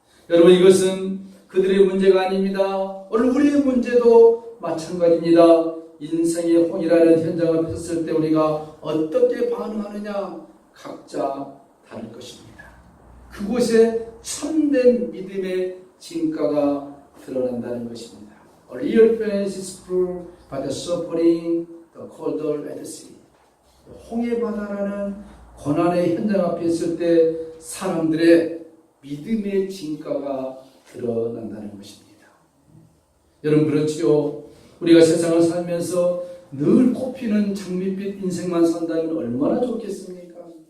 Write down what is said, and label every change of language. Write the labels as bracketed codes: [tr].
[ko] 여러분, 이것은 그들의 문제가 아닙니다. 오늘 우리의 문제도 마찬가지입니다. 인생의 홍이라는 현장 앞에 섰을 때 우리가 어떻게 반응하느냐 각자 다를 것입니다. 그곳에 참된 믿음의 진가가 드러난다는 것입니다. [en] A real faith is proved by the suffering, the cold at sea. [ko] 홍해바다라는 고난의 현장 앞에 있을 때 사람들의 믿음의 진가가 드러난다는 것입니다. 여러분, 그렇지요. 우리가 세상을 살면서 늘 꽃피는 장밋빛 인생만 산다면 얼마나 좋겠습니까?